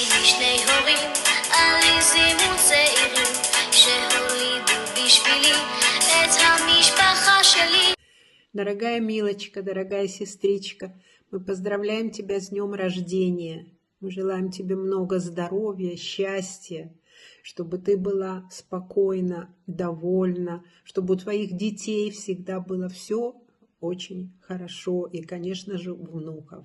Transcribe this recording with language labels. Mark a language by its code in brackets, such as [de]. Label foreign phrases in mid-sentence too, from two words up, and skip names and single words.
[he] שני הורים עליזים וצעירים שהולידו בשבילי את המשפחה שלי. [ru] Дорогая Милочка, дорогая сестричка, мы поздравляем тебя с днем рождения. Мы желаем тебе много здоровья, счастья, чтобы ты была спокойна, довольна, чтобы у твоих детей всегда было все очень хорошо и, конечно же, у внуков.